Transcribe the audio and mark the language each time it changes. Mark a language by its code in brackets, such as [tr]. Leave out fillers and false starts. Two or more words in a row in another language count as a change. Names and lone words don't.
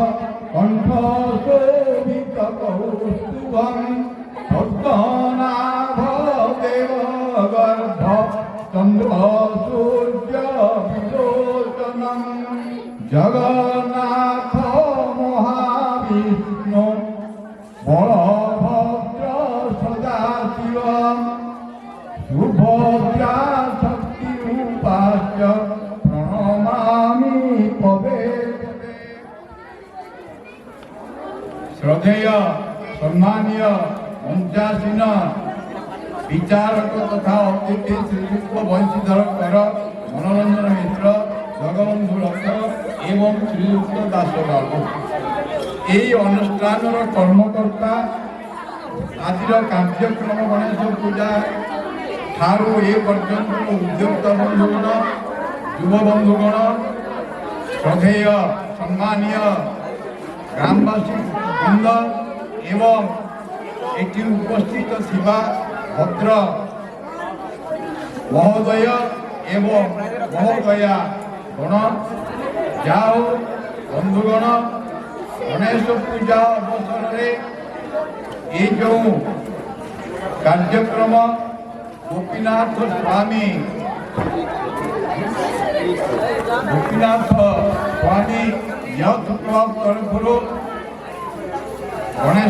[sa] कण्ठशोभितकौस्तुभं भक्तनाभ देवगर्भ चन्द्रसूर्यविलोचनं जगन्नाथ महाविष्णु बलभद्र सदाशिव सुभद्रा शक्तिरूपाश्च प्रणमामि पदे पदे। [or] ଶ୍ରଦ୍ଧେୟ ସମ୍ମାନୀୟ ମଞ୍ଚାସୀନ ବିଚାରକ ତଥା ଅତିଥି ଶ୍ରୀଯୁକ୍ତ ବଂଶୀଧର କର, ମନୋରଞ୍ଜନ ମିଶ୍ର, ଜଗବନ୍ଧୁ ଲକ୍ଷ ଏବଂ ଶ୍ରୀଯୁକ୍ତ ଦାସ ବାବୁ, ଏହି ଅନୁଷ୍ଠାନର କର୍ମକର୍ତ୍ତା, ଆଜିର କାର୍ଯ୍ୟକ୍ରମ ଗଣେଶ ପୂଜା ଠାରୁ ଏ ପର୍ଯ୍ୟନ୍ତ ଉଦ୍ୟୋକ୍ତା ବନ୍ଧୁଗଣ, ଯୁବ ବନ୍ଧୁଗଣ, ଶ୍ରଦ୍ଧେୟ ସମ୍ମାନୀୟ ଗ୍ରାମବାସୀ ବୃନ୍ଦ ଏବଂ ଏଠି ଉପସ୍ଥିତ ଥିବା ଭଦ୍ର ମହୋଦୟ ଏବଂ ମହୋଦୟା ଗଣ, ଯାହା ହଉ ବନ୍ଧୁଗଣ, [hi] गणेश पूजा अवसर में ये जो कार्यक्रम गोपीनाथ स्वामी यथ क्लब तरफ गणेश